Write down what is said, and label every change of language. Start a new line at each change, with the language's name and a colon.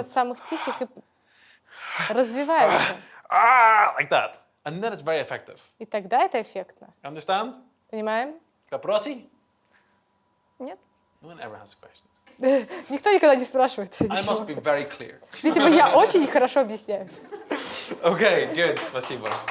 Russian: от самых тихих и развиваются.
English: like that, and then it's very effective.
Russian: И тогда это эффектно.
English: Understand?
Russian: Понимаем? Caprosi? Нет?
English: No one ever has questions.
Russian: Никто никогда не спрашивает
English: I
Russian: ничего.
English: must be very clear.
Russian: Видимо, я очень хорошо объясняю.
English: Okay, good.
Russian: Спасибо.